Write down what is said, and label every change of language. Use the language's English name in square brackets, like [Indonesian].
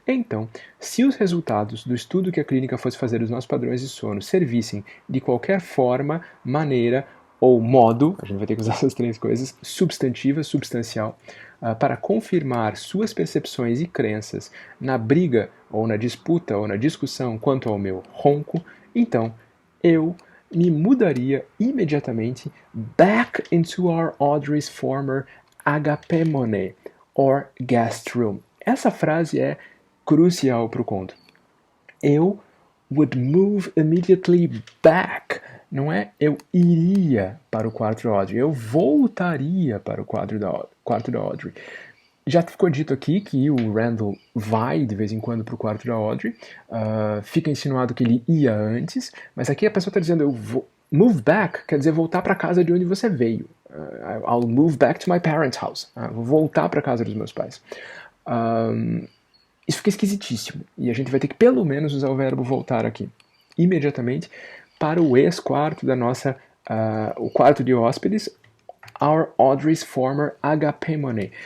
[Portuguese] Então, se os resultados do estudo que a clínica fosse fazer dos nossos padrões de sono servissem de qualquer forma, maneira ou modo, a gente vai ter que usar essas 3 coisas, substantiva, substancial, para confirmar suas percepções e crenças na briga ou na disputa ou na discussão quanto ao meu ronco, então eu me mudaria imediatamente [English] back into our Audrey's former agapemone, or guest room. [Portuguese] Essa frase é crucial para o conto. Eu [English] would move immediately back. [Portuguese] Não é eu iria para o quarto da Audrey, eu voltaria para o quarto da Audrey. Já ficou dito aqui que o Randall vai de vez em quando para o quarto da Audrey, fica insinuado que ele ia antes, mas aqui a pessoa está dizendo eu vou. [English] Move back [Portuguese] quer dizer voltar para a casa de onde você veio. [English] I'll move back to my parents' house. [Portuguese] Vou voltar para a casa dos meus pais. Isso fica esquisitíssimo. E a gente vai ter que pelo menos usar o verbo voltar aqui. Imediatamente para o ex-quarto da nossa o quarto de hóspedes, [English] our Audrey's former agapemone.